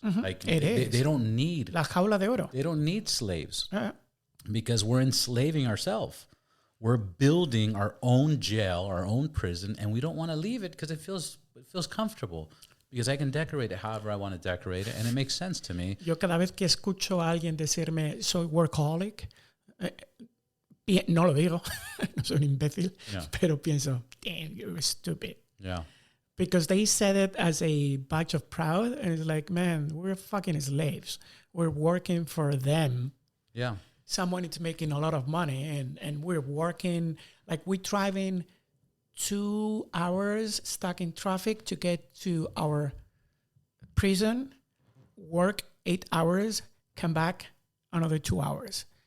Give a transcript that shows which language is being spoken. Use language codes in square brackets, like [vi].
[en] Mm-hmm. Like they don't need [es] La jaula de oro. [en] They don't need slaves because we're enslaving ourselves. We're building our own jail, our own prison, and we don't want to leave it because it feels comfortable. Because I can decorate it however I want to decorate it, and it makes sense to me. [es] Yo cada vez que escucho a alguien decirme soy workaholic, no lo digo, no soy un imbécil, pero pienso, [en] damn, you're stupid. Yeah. Because they said it as a badge of pride, and it's like, man, we're fucking slaves. We're working for them. Yeah. Someone is making a lot of money, and we're working, like we're driving 2 hours stuck in traffic to get to our prison, work 8 hours, come back another 2 hours.